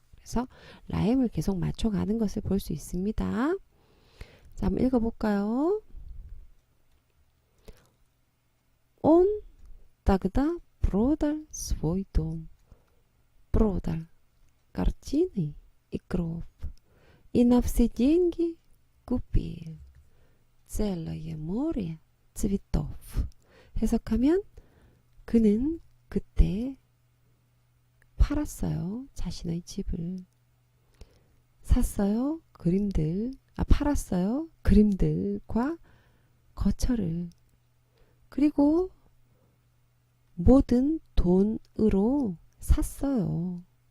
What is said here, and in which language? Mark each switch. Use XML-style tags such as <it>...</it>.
<ko>그래서 라임을 계속 맞춰가는 것을 볼 수 있습니다. 자, 한번 읽어볼까요?</ko> <ru>Он тогда продал свой дом, продал картины и гроб, и на все деньги купил целое море цветов.</ru> <ko>해석하면 그는 그때 팔았어요. 자신의 집을. 샀어요. 팔았어요. 그림들과 거처를. 그리고 모든 돈으로 샀어요.</ko>